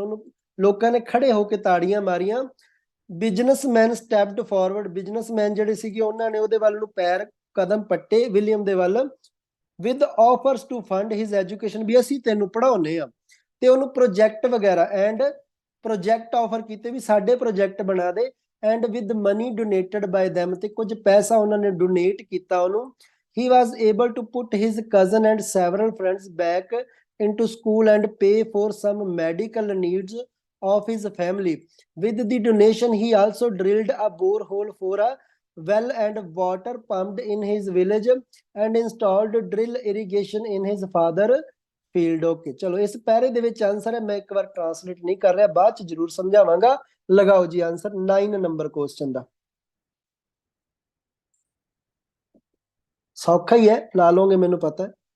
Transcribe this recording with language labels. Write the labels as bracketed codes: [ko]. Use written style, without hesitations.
[pa] ਉਹਨੂੰ ਲੋਕਾਂ ਨੇ ਖੜੇ ਹੋ ਕੇ ਤਾੜੀਆਂ ਮਾਰੀਆਂ। [en] businessman stepped forward, [pa] ਬਿਜ਼ਨਸਮੈਨ ਜਿਹੜੇ ਸੀਗੇ ਉਹਨਾਂ ਨੇ ਉਹਦੇ ਵੱਲ ਨੂੰ ਪੈਰ ਕਦਮ ਪੱਟੇ ਵਿਲੀਅਮ ਦੇ ਵੱਲ, [en] with offers to fund his education, [pa] ਵੀ ਅਸੀਂ ਤੈਨੂੰ ਪੜਾਉਨੇ ਆ, ਤੇ ਉਹਨੂੰ ਪ੍ਰੋਜੈਕਟ ਵਗੈਰਾ ਐਂਡ ਪ੍ਰੋਜੈਕਟ ਆਫਰ ਕੀਤੇ ਵੀ ਸਾਡੇ ਪ੍ਰੋਜੈਕਟ ਬਣਾ ਦੇ, [en] and with money donated by them, [pa] ਤੇ ਕੁਝ ਪੈਸਾ ਉਹਨਾਂ ਨੇ ਡੋਨੇਟ ਕੀਤਾ ਉਹਨੂੰ। [en] he was able to put his cousin and several friends back into school and pay for some medical needs of his family. With the donation he also drilled a borehole for a well and water pumped in his village and installed drill irrigation in his father field. [pa] Okay, ਚਲੋ ਇਸ ਪੈਰੇ ਦੇ ਵਿੱਚ answer ਹੈ, ਮੈਂ ਇੱਕ ਵਾਰ translate ਨਹੀਂ ਕਰ ਰਿਹਾ, ਬਾਅਦ ਚ ਜਰੂਰ ਸਮਝਾਵਾਂਗਾ। ਲਗਾਓ ਜੀ ਆਨਸਰ 9 ਨੰਬਰ ਕੁਐਸਚਨ ਦਾ। ਸੌਖਾ ਹੀ ਹੈ, ਲਾ ਲਓਗੇ ਮੈਨੂੰ ਪਤਾ ਹੈ।